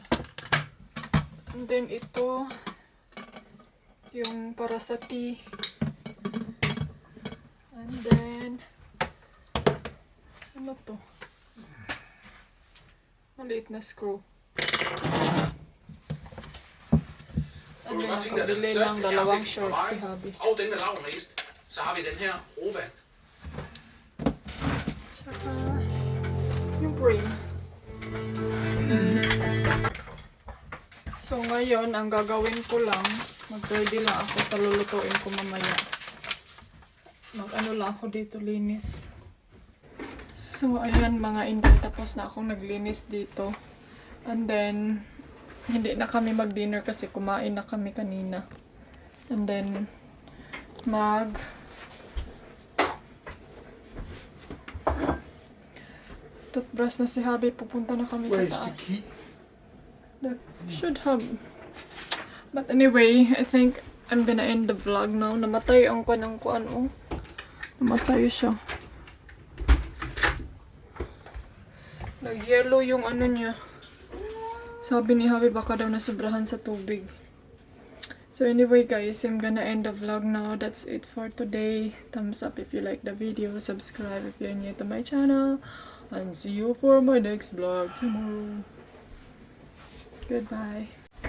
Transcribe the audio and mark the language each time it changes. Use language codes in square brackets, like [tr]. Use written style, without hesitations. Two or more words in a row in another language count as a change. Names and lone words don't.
[en] And then [tl] ito, yung para sa tea. [en] And then, [tl] ano to? Maliit na screw. [en] And then, [tl] nakabili lang dalawang shorts si Habi. [da] Og den med lav mest. Så har vi den her Rovan. [tl] Tsaka, yung brain. So, ngayon, ang gagawin ko lang, mag-ready lang ako sa lulutuin ko mamaya. Mag-ano lang ako dito, linis. So, ayan mga inday, tapos na akong naglinis dito. [en] And then, [tl] hindi na kami mag-dinner kasi kumain na kami kanina. [en] And then, [tl] toothbrush na si Habi, pupunta na kami sa [en] Where's the [tl] taas. [en] key? That should have. But anyway, I think I'm gonna end the vlog now. [tl] Namatay ang kanang kuan, oh. Namatay siya. Nag-yellow yung ano niya. Sabi ni Habi baka daw nasubrahan sa tubig. [en] So anyway guys, I'm gonna end the vlog now. That's it for today. Thumbs up if you like the video. Subscribe if you're new to my channel. And see you for my next vlog tomorrow. Goodbye.